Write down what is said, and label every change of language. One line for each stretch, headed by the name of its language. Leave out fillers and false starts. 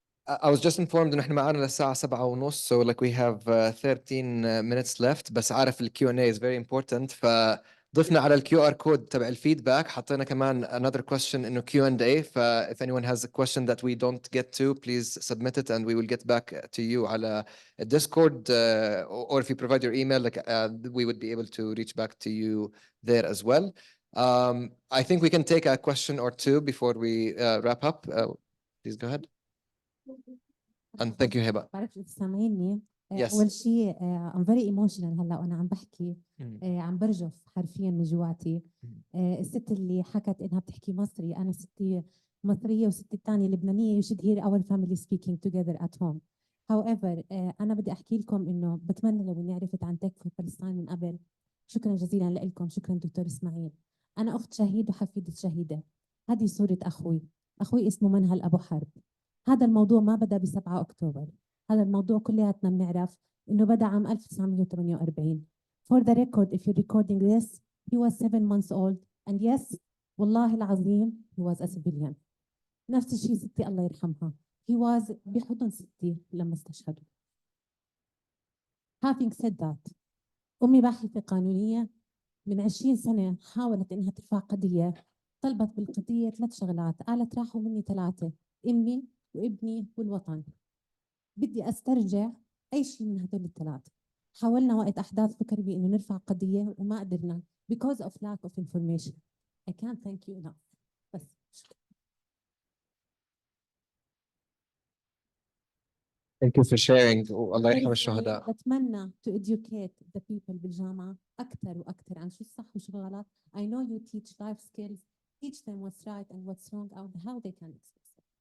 English: I was just informed
Arabic: إنه إحنا معانا للساعة
English: 7:30 so like we have 13 minutes left.
Arabic: بس عارف ال
English: Q&A is very important،
Arabic: فضفنا على ال QR code تبع الفيدباك، حطينا كمان
English: another question
Arabic: إنه Q&A.
English: ف if anyone has a question that we don't get to, please submit it and we will get back to you
Arabic: على Discord,
English: or if you provide your email, like we would be able to reach back to you there as well. I think we can take a question or two before we wrap up. Please go ahead.
Arabic: And thank you
English: هبة.
Arabic: بعرف إذا سامعيني.
English: Yes.
Arabic: أول شيء
English: I'm very emotional
Arabic: هلا وأنا عم بحكي. عم برجف حرفيا من جواتي. الست اللي حكت إنها بتحكي مصري، أنا ستي مصرية وستي الثانية لبنانية.
English: You should hear our family speaking together at home. However
Arabic: أنا بدي أحكي لكم إنه بتمنى لو إني عرفت عن Tech For Palestine من قبل. شكرا جزيلا لكم. شكرا دكتور إسماعيل. أنا أخت شهيد وحفيدة شهيدة. هذه صورة أخوي اسمه منهل أبو حرب. هذا الموضوع ما بدأ ب7 أكتوبر. هذا الموضوع كلياتنا بنعرف إنه بدأ عام 1948.
English: For the record, if you're recording this, he was 7 months old, and yes,
Arabic: والله العظيم
English: he was a civilian.
Arabic: نفس الشيء ستي الله يرحمها.
English: He was
Arabic: بحضن ستي لما استشهدوا.
English: Having said that,
Arabic: أمي باحثة قانونية من 20 سنة حاولت إنها ترفع قضية. طلبت بالقضية 3 شغلات، قالت راحوا مني 3: أمي وابني والوطن. بدي استرجع اي شيء من هدول ال3. حاولنا وقت احداث فكر بانه نرفع قضيه وما قدرنا
English: because of lack of information. I can't thank you enough.
Arabic: بس
English: Thank you for sharing.
Arabic: والله يرحم الشهداء. بتمنى
English: to educate the people
Arabic: بالجامعه اكثر واكثر عن شو الصح وشو الغلط.
English: I know you teach life skills. Teach them what's right and what's wrong and how they can express it.